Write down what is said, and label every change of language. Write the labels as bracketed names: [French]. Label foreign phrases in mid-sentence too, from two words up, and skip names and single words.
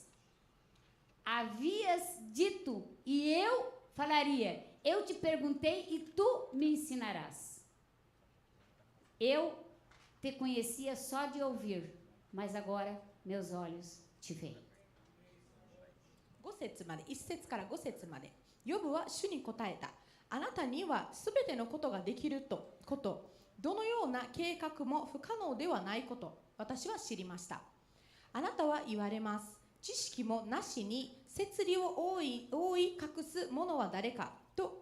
[Portuguese] Havias dito, e eu falaria. Eu te perguntei e tu me ensinarás. Eu te conhecia só de ouvir, mas agora meus olhos te veem. [Japanese] 5 節まで、1節から5節まで。ヨブは主に答えた。あなたにはすべてのことができること、どのような計画も不可能ではないこと、私は知りました。あなたは言われます。知識もなしに摂理を覆い隠す者は誰かと。